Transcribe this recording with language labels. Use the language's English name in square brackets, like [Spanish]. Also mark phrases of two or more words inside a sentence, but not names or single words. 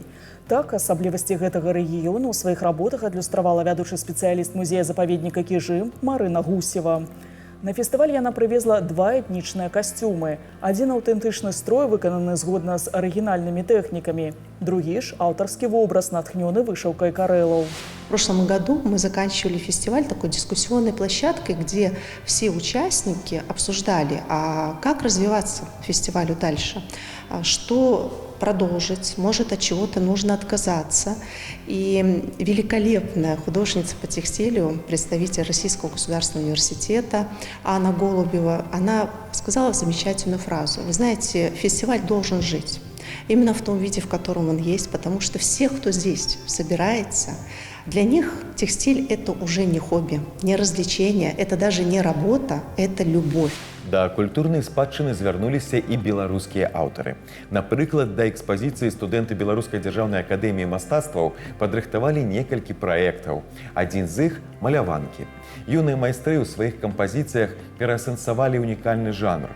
[Belarusian] Так, асаблівасці гэтага рэгіёну ў сваіх работах адлюстравала вядучы спецыяліст музея-запаведніка Кіжым Марына Гусева. На фестываль яна прывезла 2 этнічныя касцюмы. Адзін аўтэнтычны строй, выкананы згодна з арыгінальнымі тэхнікамі. Другі ж аўтарскі вобраз, натхнёны вышыўкай карэлаў. [Russian] В прошлом году мы заканчивали фестиваль такой дискуссионной площадкой, где все участники обсуждали, как развиваться фестивалю дальше, что продолжить, может, от чего-то нужно отказаться. И великолепная художница по текстилю, представитель Российского государственного университета Анна Голубева, она сказала замечательную фразу. Вы знаете, фестиваль должен жить именно в том виде, в котором он есть, потому что все, кто здесь собирается, для них текстиль – это уже не хобби, не развлечение, это даже не работа, это любовь. [Belarusian] Да культурнай спадчыны звярнуліся і беларускія аўтары. Напрыклад, да экспазіцыі студэнты Беларускай дзяржаўнай акадэміі мастацтваў падрыхтавалі некалькі праектаў. Адзін з іх – маляванкі. Юныя майстры ў сваіх кампазіцыях пераасэнсавалі унікальны жанр.